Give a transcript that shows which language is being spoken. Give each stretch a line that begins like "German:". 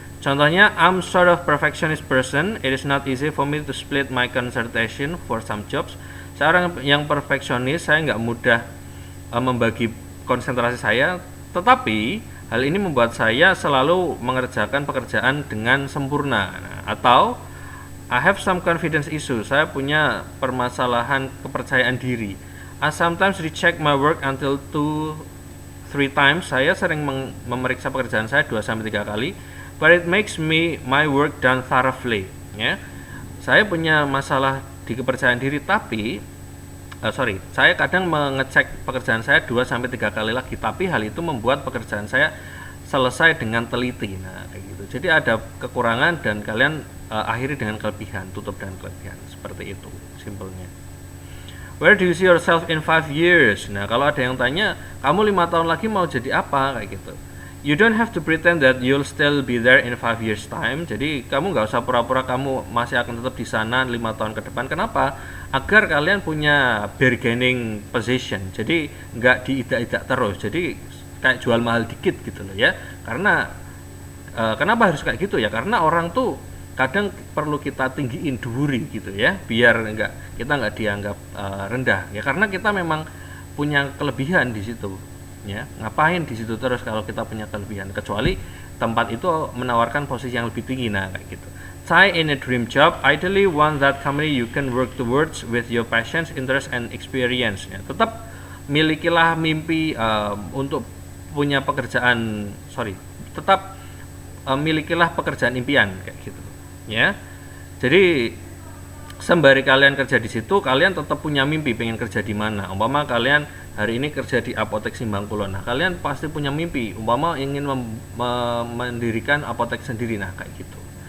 Indonesian: Contohnya,
English: I'm sort of perfectionist person. It is not easy for me to split my concentration for some jobs.
Indonesian: Saya orang yang perfeksionis, saya nggak mudah membagi konsentrasi saya, tetapi hal ini membuat saya selalu mengerjakan pekerjaan dengan sempurna. Nah, atau
English: I have some confidence issue.
Indonesian: Saya punya permasalahan kepercayaan diri.
English: I sometimes recheck my work until 2-3 times.
Indonesian: Saya sering memeriksa pekerjaan saya 2-3 kali,
English: but it makes my work done thoroughly.
Indonesian: Ya, saya punya masalah di kepercayaan diri, tapi saya kadang mengecek pekerjaan saya 2-3 kali lagi, tapi hal itu membuat pekerjaan saya selesai dengan teliti. Nah, kayak gitu. Jadi ada kekurangan dan kalian akhiri dengan kelebihan, tutup dengan kelebihan. Seperti itu simpelnya.
English: Where do you see yourself in 5 years?
Indonesian: Nah, kalau ada yang tanya, kamu 5 tahun lagi mau jadi apa? Kayak gitu.
English: You don't have to pretend that you'll still be there in 5 years time.
Indonesian: Jadi, kamu nggak usah pura-pura kamu masih akan tetap di sana 5 tahun ke depan. Kenapa? Agar kalian punya bargaining position. Jadi, nggak diidak-idak terus. Jadi, kayak jual mahal dikit gitu loh ya. Karena, kenapa harus kayak gitu ya? Karena orang tuh kadang perlu kita tinggiin, dhuwuri gitu ya, biar kita nggak dianggap rendah ya, karena kita memang punya kelebihan di situ ya. Ngapain di situ terus kalau kita punya kelebihan, kecuali tempat itu menawarkan posisi yang lebih tinggi. Nah, kayak gitu.
English: Try in a dream job, ideally one that company you can work towards with your passions, interest and experience ya.
Indonesian: Tetap milikilah mimpi untuk punya pekerjaan, tetap milikilah pekerjaan impian kayak gitu ya. Jadi sembari kalian kerja di situ, kalian tetap punya mimpi pengen kerja di mana. Umpama kalian hari ini kerja di Apotek Simbang Kulon, nah kalian pasti punya mimpi umpama ingin mendirikan apotek sendiri. Nah, kayak gitu.